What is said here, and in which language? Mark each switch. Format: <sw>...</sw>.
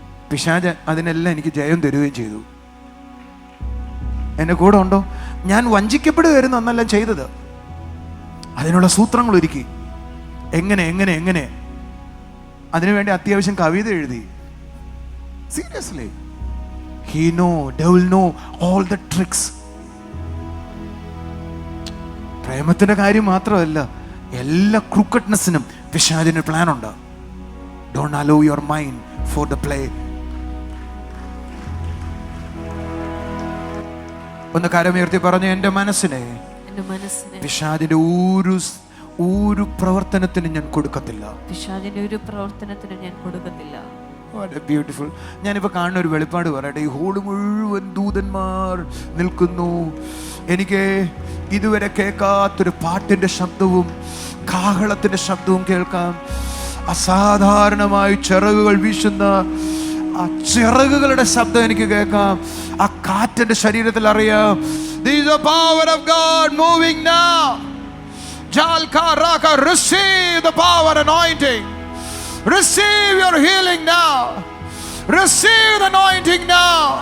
<ml>പിശാച് അതിനെല്ലാം എനിക്ക് ജയം തരുകയും ചെയ്തു. എന്നെ കൂടെ ഉണ്ടോ? ഞാൻ വഞ്ചിക്കപ്പെടുകയായിരുന്നു അന്നെല്ലാം ചെയ്തത്. അതിനുള്ള സൂത്രങ്ങൾ ഒരുക്കി. എങ്ങനെ എങ്ങനെ എങ്ങനെ അതിനുവേണ്ടി അത്യാവശ്യം കവിത എഴുതി.</ml> <en>Seriously, he know, devil know all the tricks.</en> <ml>പ്രേമത്തിന്റെ കാര്യം മാത്രമല്ല, എല്ലാ ക്രൂക്കഡ്നെസ്സിനും പിശാചിന് പ്ലാൻ ഉണ്ട്.</ml> <en>Don't allow your mind for the play.</en> <ml>ഒന്ന് കരമുയർത്തി പറഞ്ഞു, എൻ്റെ മനസ്സിനെ എന്റെ മനസ്സിനെ പിശാചിന്റെ ഒരു പ്രവർത്തനത്തിന് ഞാൻ കൊടുക്കത്തില്ല. പിശാചിന്റെ ഒരു പ്രവർത്തനത്തിന് ഞാൻ കൊടുക്കത്തില്ല. ബ്യൂട്ടിഫുൾ. ഞാനിപ്പോൾ കാണുന്ന ഒരു വെളിപ്പാട് പറയട്ടെ. ഈ ഹോള് മുഴുവൻ ദൂതന്മാർ നിൽക്കുന്നു. എനിക്ക് ഇതുവരെ കേൾക്കാത്തൊരു പാട്ടിൻ്റെ ശബ്ദവും കാഹളത്തിൻ്റെ ശബ്ദവും കേൾക്കാം. അസാധാരണമായി ചിറകുകൾ വീശുന്ന ആ ചിറകുകളുടെ ശബ്ദം എനിക്ക് കേൾക്കാം. ആ കാറ്റിന്റെ ശരീരത്തിൽ അറിയാം.</ml> <en>This is the power of God moving now. Jalka raka, receive the power anointing. Receive your healing now. Receive the anointing now.</en>